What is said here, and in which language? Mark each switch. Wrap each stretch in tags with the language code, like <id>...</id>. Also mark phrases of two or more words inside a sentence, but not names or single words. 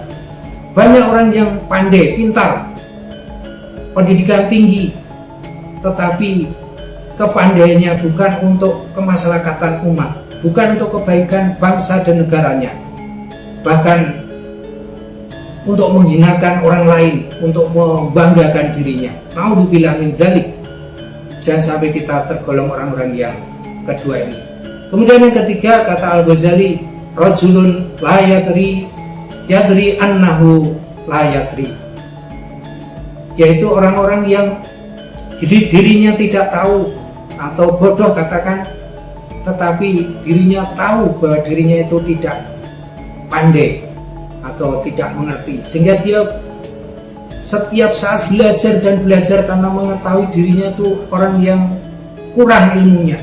<id>Banyak orang yang pandai, pintar, pendidikan tinggi, tetapi kepandaiannya bukan untuk kemasyarakatan umat, bukan untuk kebaikan bangsa dan negaranya, bahkan untuk menghinakan orang lain, untuk membanggakan dirinya.</id> <ar>نعوذ بالله من ذلك.</ar> <id>Jangan sampai kita tergolong orang-orang yang kedua ini. Kemudian yang ketiga, kata Al-Ghazali,</id> <ar>رجل لا يدري أنه لا يدري,</ar> <id>yaitu orang-orang yang dirinya tidak tahu atau bodoh katakan, tetapi dirinya tahu bahwa dirinya itu tidak pandai atau tidak mengerti, sehingga dia setiap saat belajar dan belajar karena mengetahui dirinya itu orang yang kurang ilmunya.</id>